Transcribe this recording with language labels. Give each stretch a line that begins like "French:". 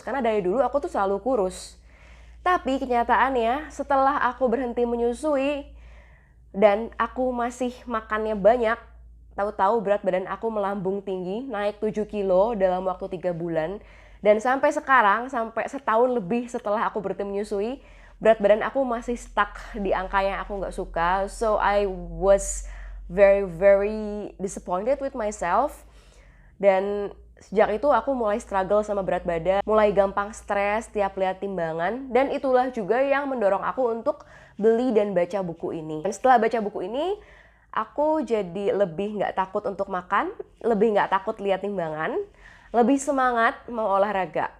Indonesian: Karena dari dulu aku tuh selalu kurus. Tapi kenyataannya setelah aku berhenti menyusui dan aku masih makannya banyak, tahu-tahu berat badan aku melambung tinggi, naik 7 kilo dalam waktu 3 bulan. Dan sampai sekarang, sampai setahun lebih setelah aku berhenti menyusui, berat badan aku masih stuck di angka yang aku nggak suka.
English: So I was very disappointed with myself.
Indonesian: Dan sejak itu aku mulai struggle sama berat badan, mulai gampang stres tiap lihat timbangan, dan itulah juga yang mendorong aku untuk beli dan baca buku ini. Dan setelah baca buku ini, aku jadi lebih nggak takut untuk makan, lebih nggak takut lihat timbangan, lebih semangat mau olahraga.